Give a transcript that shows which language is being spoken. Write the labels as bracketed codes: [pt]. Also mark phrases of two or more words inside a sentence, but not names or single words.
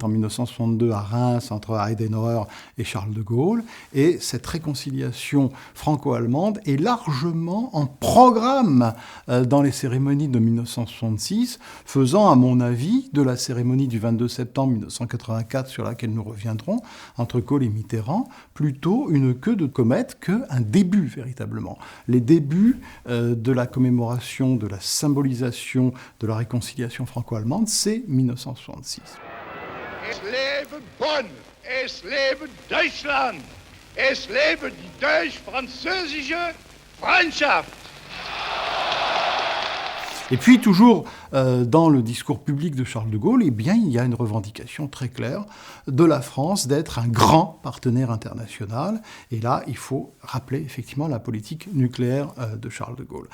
[fr] en 1962 à Reims entre Adenauer et Charles de Gaulle, et cette réconciliation franco-allemande est largement en programme dans les cérémonies de 1966, faisant, à mon avis, de la cérémonie du 22 septembre 1984, sur laquelle nous reviendrons, entre Kohl et Mitterrand, plutôt une queue de comète qu'un début, véritablement. Les débuts de la commémoration, de la symbolisation, de la réconciliation franco-allemande, c'est 1966. [de] Es lebe Bonn, es lebe Deutschland, es lebe die deutsch-französische Freundschaft. [fr] Et puis, toujours dans le discours public de Charles de Gaulle, eh bien, il y a une revendication très claire de la France d'être un grand partenaire international. Et là, il faut rappeler effectivement la politique nucléaire de Charles de Gaulle.